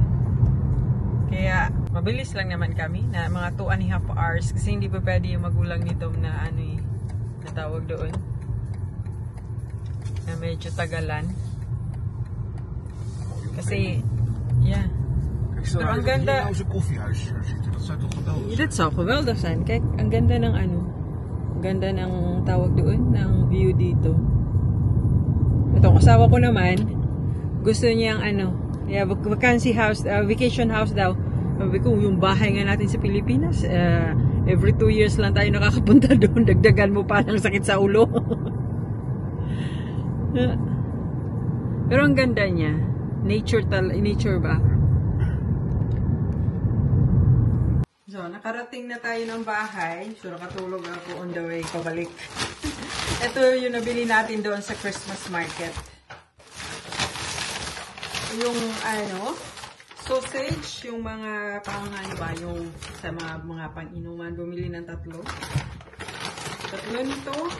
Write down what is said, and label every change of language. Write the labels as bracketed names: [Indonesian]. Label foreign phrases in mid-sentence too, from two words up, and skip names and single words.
[Filipino] Kaya mabilis lang naman kami na mga 2.5 hours kasi hindi pa pwede yung magulang nito na ano eh, natawag doon. Na medyo tagalan. Kasi, yeah. Pero ang ganda. [Dutch] Dit zou geweldig zijn. Kijk, [Filipino] ang ganda ng ano. Ang ganda ng tawag doon, ng view dito. Itong asawa ko naman, gusto niyang ano, [English] vacation house [Filipino] daw. Sabi ko, yung bahay nga natin sa Pilipinas, [English] every 2 years [Filipino] lang tayo nakakapunta doon. Dagdagan mo pa ng sakit sa ulo. Pero ang ganda niya. Nature ba? So, nakarating na tayo ng bahay. So, nakatulog ako [English] on the way [Filipino] pabalik. Ito yung nabili natin doon sa [English] Christmas market. [Filipino] Yung ano, sausage, yung mga ano ba, yung sa mga pang-inuman, bumili ng 3. 3 nito.